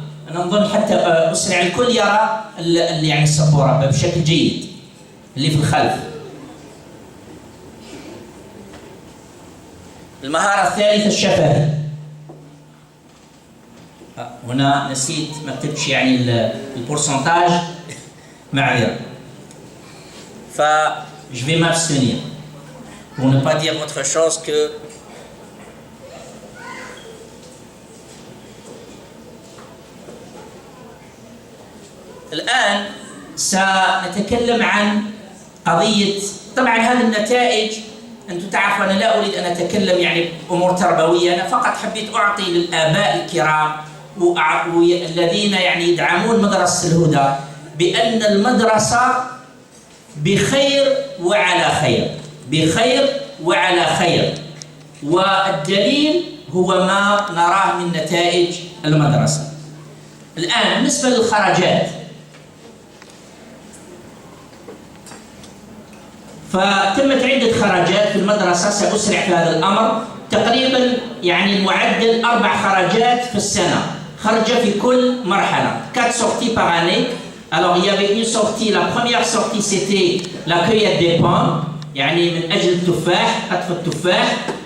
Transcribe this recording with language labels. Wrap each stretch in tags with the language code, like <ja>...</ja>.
<ar>أنا نظن حتى أسرع الكل يرى يعني السبورة بشكل جيد اللي في الخلف. المهارة الثالثة الشفهي، هنا نسيت ما كتبتش يعني البورسنتاج معذرة.</ar> <fr>je vais m'abstenir pour ne pas dire autre chose que</fr> <ar>الآن سنتكلم عن قضية. طبعا هذه النتائج أنتم تعرفوا أنا لا أريد أن أتكلم يعني أمور تربوية، أنا فقط حبيت أعطي للآباء الكرام الذين يعني يدعمون مدرسة الهدى بأن المدرسة بخير وعلى خير، بخير وعلى خير، والدليل هو ما نراه من نتائج المدرسة. الآن بالنسبة للخرجات، فتمت عدة خرجات في المدرسة، سأسرع في هذا الأمر. تقريبا يعني المعدل 4 خرجات في السنة، خرجة في كل مرحلة</ar> <fr>4 sorties par année. Alors il y avait une sortie, la première sortie c'était la cueillette des pommes</fr> <ar>يعني من أجل التفاح، قطف التفاح.</ar>